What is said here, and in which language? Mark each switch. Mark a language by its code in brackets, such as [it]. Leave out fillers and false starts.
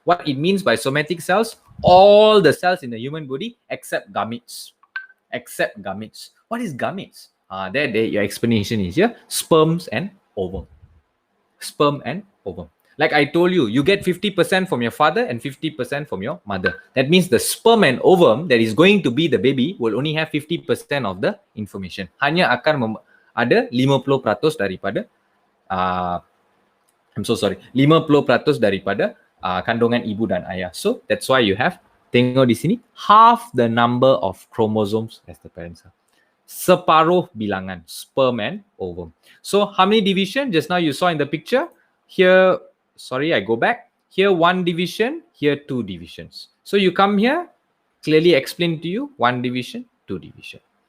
[en] What it means by somatic cells, all the cells in the human body except gametes. Except gametes. What is gametes? There your explanation is here. Sperms and ovum. Sperm and ovum. Like I told you, you get 50% from your father and 50% from your mother. That means the sperm and ovum that is going to be the baby will only have 50% of the information. [ms] Hanya akan ada 50% daripada [en] I'm so sorry, [ms] 50% daripada kandungan ibu dan ayah. [en] So that's why you have, [ms] tengok di sini, [en] half the number of chromosomes as the parent cell. [ms] Separuh bilangan, [en] sperm and ovum. So how many division? Just now you saw in the picture. Here, sorry, I go back. Here 1 division, here 2 divisions. So you come here, clearly explain to you 1 division, 2 division.